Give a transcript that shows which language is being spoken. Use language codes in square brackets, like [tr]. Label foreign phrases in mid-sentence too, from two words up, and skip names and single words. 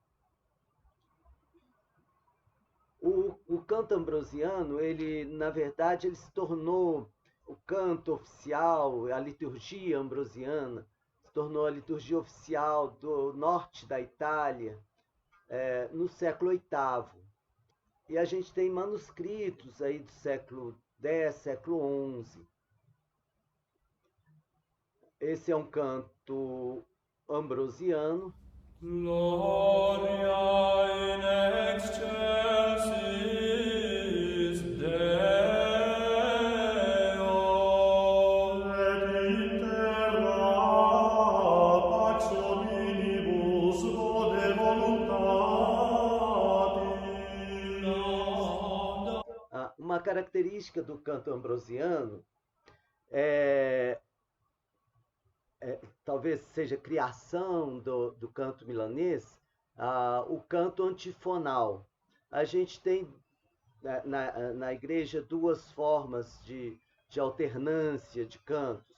[pt] O canto ambrosiano, na verdade, ele se tornou o canto oficial, a liturgia ambrosiana, se tornou a liturgia oficial do norte da Itália no século VIII. E a gente tem manuscritos aí do século X, século XI. Esse é um canto ambrosiano. [la] Gloria in excelsis Deo et in terra pax hominibus bone voluntatis. [pt] Uma característica do canto ambrosiano talvez seja criação do canto milanês, o canto antifonal. A gente tem na igreja duas formas de alternância de cantos.